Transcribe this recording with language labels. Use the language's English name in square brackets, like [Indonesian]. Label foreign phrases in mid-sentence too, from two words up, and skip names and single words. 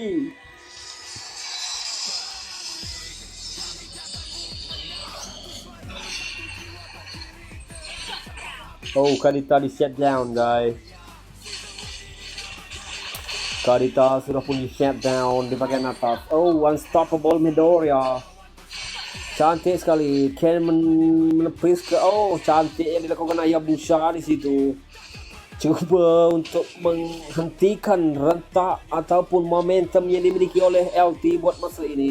[Malay] Kadita di [English] shut down, [Malay] guys. Kadita sudah pun di [English] shut down [Malay] di bagian atas. Unstoppable Midoriya. Cantik sekali. Ken menepis ke. Cantik yang dilakukan Hayabusa di situ. Cuba untuk menghentikan rentak ataupun momentum yang dimiliki oleh LT buat masa ini.